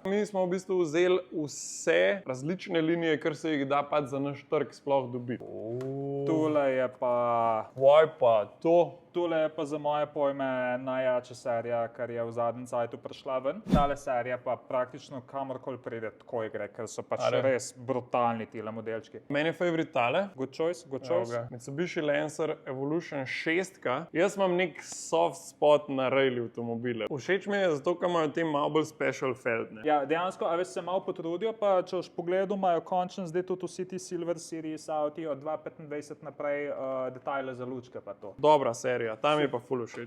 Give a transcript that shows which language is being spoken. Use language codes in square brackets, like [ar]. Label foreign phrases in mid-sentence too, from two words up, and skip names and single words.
[sl] Mi smo v bistvu vzeli vse različne linije, kar se jih da pač za naš trg sploh dobiti. Tule je pa... Vaj pa to. Tule je pa za moje pojme najjača serija, kar je v zadnjem cajtu prišla ven. Tale serija pa praktično kamorkoli pride, tako gre, ker so pač res brutalni tile modelčki. Meni je favorit tale. [en] Good choice. [sl] Mitsubishi Lancer Evolution 6. Jaz imam nek [en] soft spot [sl] na rally avtomobile. Všeč mi je zato, ker imajo te malo bolj [en] special feld. [sl] Ja, dejansko, a veš, se malo potrudijo, pa če boš pogledal, imajo končno zdaj tudi vsi ti Silver Series auti od 2.25 naprej detajle za lučke pa to. Dobra serija. tega, tam je pa ful všeč.